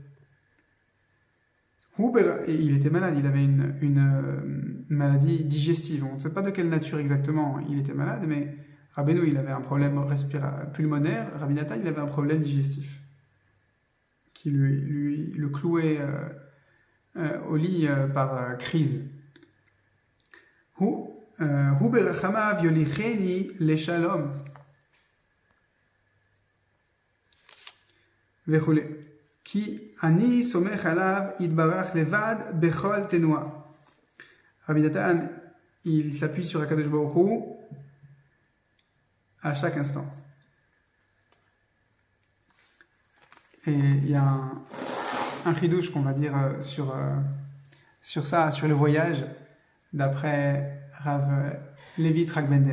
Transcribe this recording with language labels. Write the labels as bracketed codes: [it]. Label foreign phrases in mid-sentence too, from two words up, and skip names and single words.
[fr] Et il était malade, il avait une maladie digestive. On ne sait pas de quelle nature exactement il était malade, mais Rabbeinu, il avait un problème pulmonaire, Rabbi Nathan, il avait un problème digestif qui le clouait au lit par crise. [he] הוא ברחמיו יוליכני לשלום וכו' כי אני סומך עליו יתברך לבד בכל תנועה. [fr] Rabbi Nathan, il s'appuie sur [he] הקדוש ברוך הוא [fr] à chaque instant. Et il y a un chidouche qu'on va dire sur ça, sur le voyage, d'après Rav Levi Yitzhak Bender.